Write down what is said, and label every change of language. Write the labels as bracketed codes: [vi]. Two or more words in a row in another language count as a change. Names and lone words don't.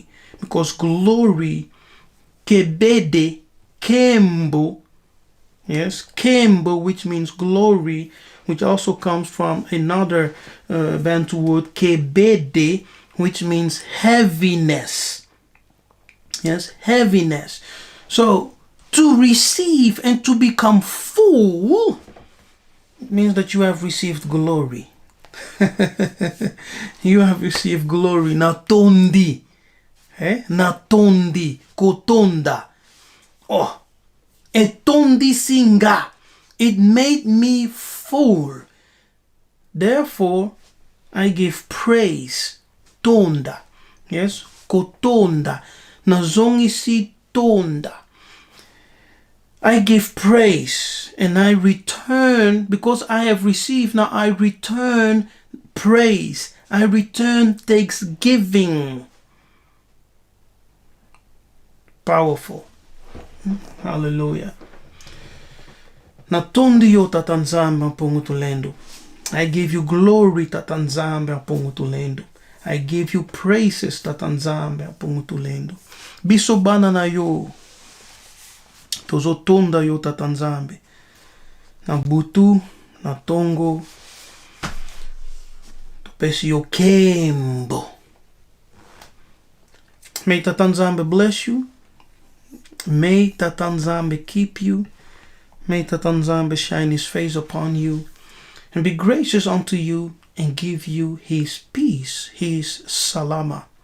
[en] Because glory, kebede, kembo, yes, kembo, which means glory, which also comes from another Bantu word, kebede, which means heaviness. Yes, heaviness. So, to receive and to become full means that you have received glory. You have received glory. [ln] Natondi. Natondi. Kotonda. Oh. Etondi singa. [en] It made me full. Therefore, I give praise. Tonda. Yes. Kotonda. [ln] Nazongi si tonda. [en] I give praise and I return, because I have received, now I return praise. I return thanksgiving. Powerful. Hallelujah. [ln] Natondi yo tatanzambe apongutulendo. [en] I give you glory [ln] tatanzambe apongutulendo. [en] I give you praises [ln] tatanzambe apongutulendo. Bisobana na yo. Tozo tonda yo tatanzambe. Na butu, na tongo. Topesi yo kembo. [en] May tatanzambe bless you. May tatanzambe keep you. May tatanzambe shine his face upon you. And be gracious unto you and give you his peace, his salama.